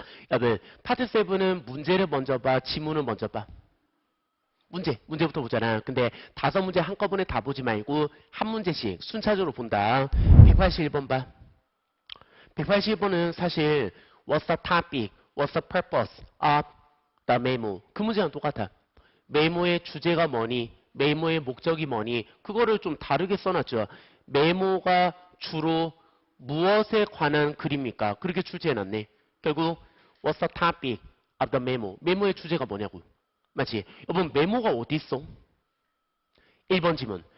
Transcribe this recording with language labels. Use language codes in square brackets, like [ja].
[ko] 여러분, 파트 7은 문제를 먼저 봐, 지문을 먼저 봐. 문제부터 보잖아. 근데 5문제 한꺼번에 다 보지 말고 한 문제씩 순차적으로 본다. 181번 봐. 181번은 사실 [en] What's the topic? What's the purpose of the memo? [ko] 그 문제랑 똑같아. 메모의 주제가 뭐니? 메모의 목적이 뭐니? 그거를 좀 다르게 써놨죠. 메모가 주로 무엇에 관한 글입니까? 그렇게 출제해놨네. 결국 [en] What's the topic of the memo? [ko] 메모의 주제가 뭐냐고. 맞지? 여러분 메모가 어디 있어? 1번 지문.